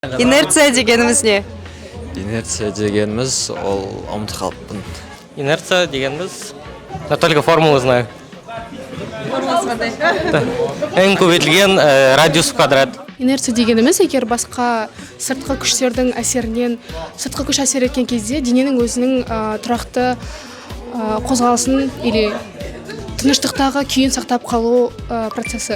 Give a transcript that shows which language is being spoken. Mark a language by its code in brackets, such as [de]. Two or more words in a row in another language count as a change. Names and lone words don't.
[kk] Инерция дегенimiz не? Инерция дегенimiz ол ұмытып қалыппын. Инерция дегенimiz, [ru] я только формулу знаю. [kk] Формуласы қандай? Ең көбейтілген [ru] радиус в квадрат. [kk] Инерция дегеніміз егер басқа сыртқы күштердің әсерінен, сыртқы күш әсер еткен кезде дененің өзінің тұрақты қозғалысын или тыныштықтағы күйін сақтап қалу процесі.